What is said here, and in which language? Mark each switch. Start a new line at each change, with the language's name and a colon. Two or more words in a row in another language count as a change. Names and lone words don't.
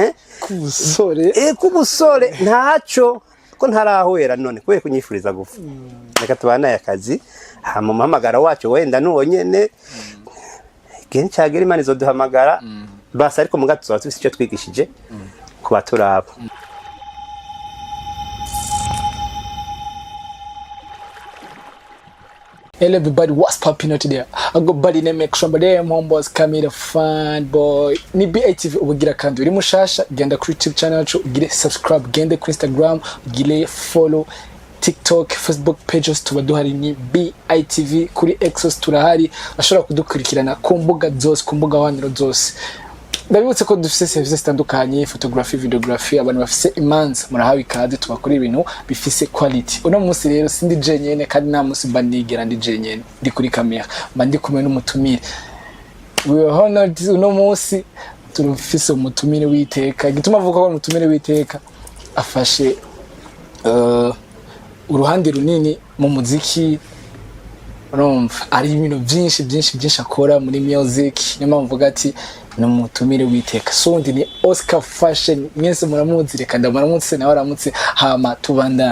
Rundi: kubusore ntaco ko ntarahwera none kwe kunyifuriza gufa reka tubana yakazi hama muhamagara wacu wenda nuwo nyene genshi agera imana izoduhamagara basi ariko mugatuzwa tufise icyo twigishije ku baturabo
English: Hello everybody, what's popping out today? I got body name Extra Badem Homeboys Camila Fan Boy.
Rundi: Ni BITV ubugira kandi uri mushasha genda kuri YouTube channel yacu ugire subscribe, gende ku Instagram ugire follow, TikTok, Facebook pages tuba duhari ni BITV kuri Exos turahari ashobora kudukurikirana ku mbuga zose ku mbuga waniro zose. Ndabibutse ko dufise services zitandukanye
English: photography, videography
Rundi: abantu bafise imanza murahawe ikaze tubakora ibintu bifise quality. Uno munsi rero sindi jenyene kandi nta munsi bandigera ndi jenyene ndi kuri camera mandi kumwe n'umutumire.
English: We are honored
Rundi: uno munsi turufise umutumire witeka gituma avuga ko umutumire witeka afashe uruhande runini mu muziki urumva ari ibintu byinshi akora muri music nyuma mvuga ati n'umutumire witeka sondi ni Oscar Fashion mwese muramuzi reka ndamuramutse nawe aramutse hama tubandanye